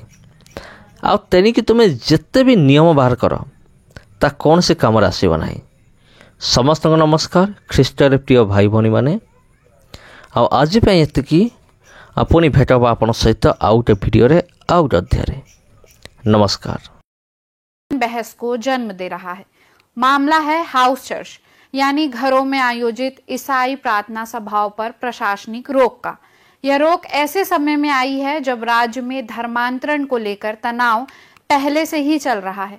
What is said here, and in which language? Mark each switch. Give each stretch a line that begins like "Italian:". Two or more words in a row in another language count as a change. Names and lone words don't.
Odia: ଆଉ ତେଣିକି ତୁମେ ଯେତେ ବି ନିୟମ ବାହାର କର, ତା କୌଣସି କାମରେ ଆସିବ ନାହିଁ। ସମସ୍ତଙ୍କୁ ନମସ୍କାର, ଖ୍ରୀଷ୍ଟରେ ପ୍ରିୟ ଭାଇ ଭଉଣୀମାନେ। ଆଉ ଆଜି ପାଇଁ ଏତିକି। ପୁଣି ଭେଟ ହେବା ଆପଣଙ୍କ ସହିତ ଆଉ ଗୋଟେ ଭିଡ଼ିଓରେ, ଆଉ ଗୋଟେ ଅଧ୍ୟାୟରେ।
Hindi: नमस्कार। बहस को जन्म दे रहा है। मामला है हाउस चर्च यानी घरों में आयोजित ईसाई प्रार्थना सभाओं पर प्रशासनिक रोक का। यह रोक ऐसे समय में आई है जब राज्य में धर्मांतरण को लेकर तनाव पहले से ही चल रहा है।